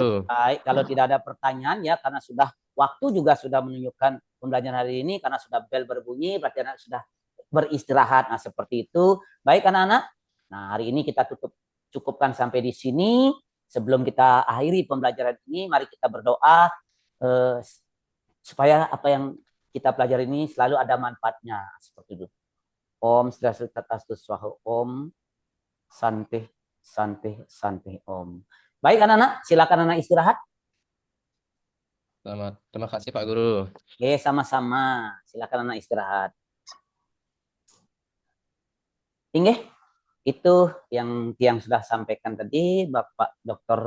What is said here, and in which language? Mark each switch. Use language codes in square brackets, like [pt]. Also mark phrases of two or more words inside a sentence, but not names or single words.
[id] Baik, kalau tidak ada pertanyaan ya karena sudah waktu juga sudah menunjukkan pembelajaran hari ini karena sudah bel berbunyi berarti anak sudah beristirahat. Nah, seperti itu. Baik anak-anak. Nah, hari ini kita cukupkan sampai di sini. Sebelum kita akhiri pembelajaran ini, mari kita berdoa supaya apa yang kita pelajari ini selalu ada manfaatnya. Seperti itu. [sa] Om Swastiastu Tatastu Swaha Om. Santih, santih, santih Om. [id] Baik anak-anak, silakan anak istirahat. Selamat. Terima kasih, Pak Guru. Oke, sama-sama. Silakan anak istirahat. Inggih, itu yang sudah sampaikan tadi Bapak Dr.